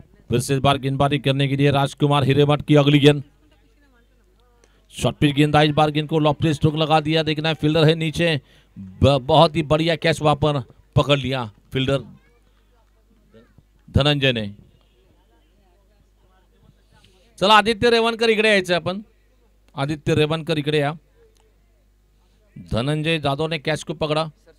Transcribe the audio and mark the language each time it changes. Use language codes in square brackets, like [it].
[hi] फिर से इस बार गेंदबाजी करने के लिए राजकुमार हिरेमठ की अगली गेंद. शॉर्ट पिच गेंद आई, इस बार गेंद को लॉफ्टेड स्ट्रोक लगा दिया. देखना है फील्डर है नीचे, बहुत ही बढ़िया कैच वहां पर पकड़ लिया फील्डर धनंजय ने. [mr] चला आदित्य रेवणकर इकडे यायचं आपण. आदित्य रेवणकर इकडे या. [hi] धनंजय जाधव ने कैच को पकड़ा.